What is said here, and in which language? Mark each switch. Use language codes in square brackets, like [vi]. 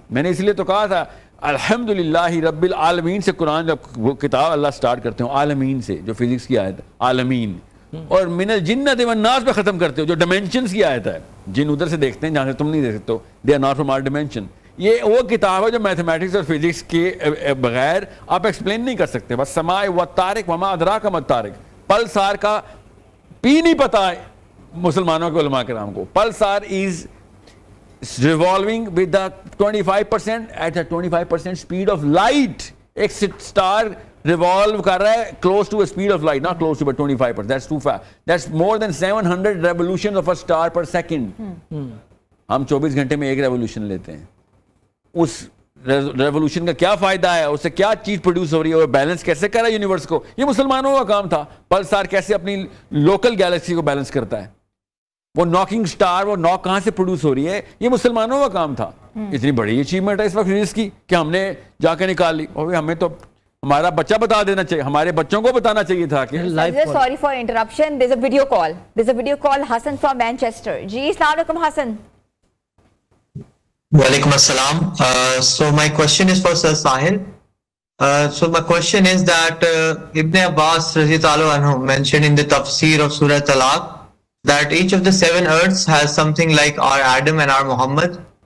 [ur] میں نے اس لیے تو کہا تھا [ar] الحمدللہ رب العالمین [ur] سے قرآن جب وہ کتاب اللہ سٹارٹ کرتے ہوں, عالمین سے جو فزکس کی آیت عالمین, اور [ar] من الجنۃ والناس [ur] پہ ختم کرتے ہو جو ڈائمینشنز کی آیت ہے. جن ادھر سے دیکھتے ہیں جہاں سے تم نہیں دیکھ سکتے, [en] They are not from our dimension. [ur] یہ وہ کتاب ہے جو میتھمیٹکس اور فزکس کے بغیر آپ ایکسپلین نہیں کر سکتے. بس [ar] سماء والطارق وما ادراک ما الطارق, [ur] پلسار کا پی نہیں پتا مسلمانوں کے علماء کرام کو. [en] Pulsar is revolving with the 25% at a 25% speed of light. [ur] ایک star revolve کر رہا ہے [en] close to a speed of light, not close to but 25%. That's too fast. That's more than 700 revolutions of a star per second. [ur] ہم 24 گھنٹے میں ایک revolution لیتے ہیں. اس ریولوشن کا کیا فائدہ ہے, اس سے کیا چیز پروڈیوس ہو رہی ہے, اور بیلنس کیسے کر رہا ہے یونیورس کو, یہ مسلمانوں کا کام تھا. پلسار کیسے اپنی لوکل گیلیکسی کو بیلنس کرتا ہے, وہ ناکنگ سٹار, وہ ناک کہاں سے پروڈیوس ہو رہی ہے, یہ مسلمانوں کا کام تھا. اتنی بڑی اچیومنٹ ہے اس وقت فزکس کی کہ ہم نے جا کے نکال لی. اور ہمیں تو ہمارا بچہ بتا دینا چاہیے, ہمارے بچوں کو بتانا چاہیے تھا کہ [en] Sorry for interruption, there's a video call. There's a video call. Hassan from Manchester. [ur] جی السلام علیکم حسن. Walaikum assalam. [en] So my question is for Sir Sahil. So my question is that Ibn Abbas radhiyallahu anhu mentioned in the tafsir of Surah Talaq that each of the 7 earths has something like our Adam and our Muhammad.